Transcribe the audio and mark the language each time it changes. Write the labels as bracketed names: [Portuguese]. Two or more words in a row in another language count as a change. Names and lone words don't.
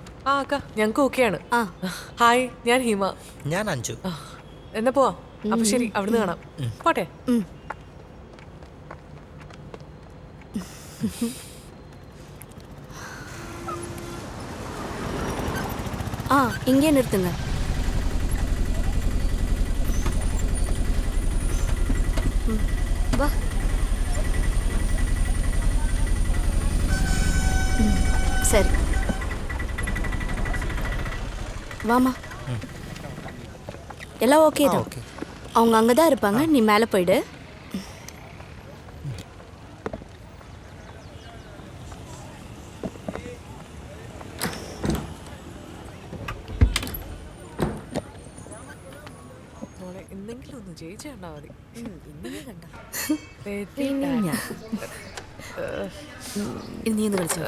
[Malayalam] ആ അക്ക ഞങ്ങൾക്ക് ഓക്കെയാണ്. ഹായ്, ഞാൻ ഹിമ. ഞാൻ അഞ്ജു. എന്നാ പോവാ. അപ്പൊ ശരി, അവിടുന്ന് കാണാം. പോട്ടെ. [Tamil] இங்கே நிறுத்துங்க. வா. சரி வாமா. எல்லாம் ஓகே தான். அவங்க அங்கே தான் இருப்பாங்க, நீ மேலே போயிடு. [Malayalam] എന്തെങ്കിലും ഒന്ന് ജയിച്ചു കണ്ടാ മതി. നീ ഒന്ന് കളിച്ചോ.